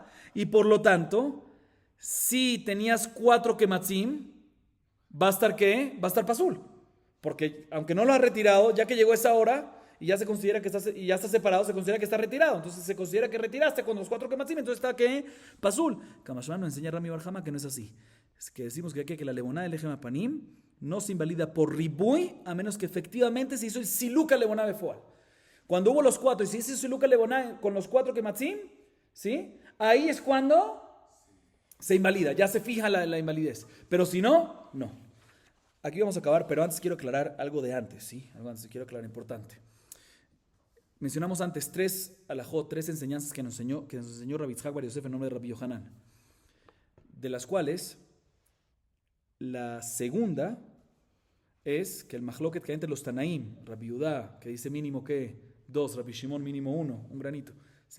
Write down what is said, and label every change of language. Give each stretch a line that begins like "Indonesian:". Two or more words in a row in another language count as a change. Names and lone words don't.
Spanish: Y por lo tanto, si tenías 4 kematzim, va a estar ¿qué? Va a estar pasul. Porque aunque no lo has retirado, ya que llegó esa hora y ya se considera que y ya está separado, se considera que está retirado. Entonces se considera que retiraste con los 4 kematzim, entonces está ¿qué? Pasul. Kamashman nos enseña Rami Barjama que no es así. Es que decimos que la leboná del
Hebrew: לחם הפנים
Spanish: no se invalida por ribuy, a menos que efectivamente se hizo el
Hebrew: סילוק לבונה בפועל.
Spanish: Cuando hubo los 4 y se hizo el
Hebrew: סילוק לבונה
Spanish: con los 4 kematzim, ¿sí? Ahí es cuando se invalida, ya se fija la invalidez. Pero si no, no. Aquí vamos a acabar, pero antes quiero aclarar algo de antes, ¿sí? Algo antes quiero aclarar importante. Mencionamos antes 3 alajot, 3 enseñanzas que nos enseñó Rabbi Yitzhak Bar Yosef en nombre de Rabbi Yohanan, de las cuales la segunda es que el mahloket que hay entre los Tanaim, Rabbi Yudá, que dice mínimo que 2, Rabbi Shimon mínimo 1, un granito, ¿sí?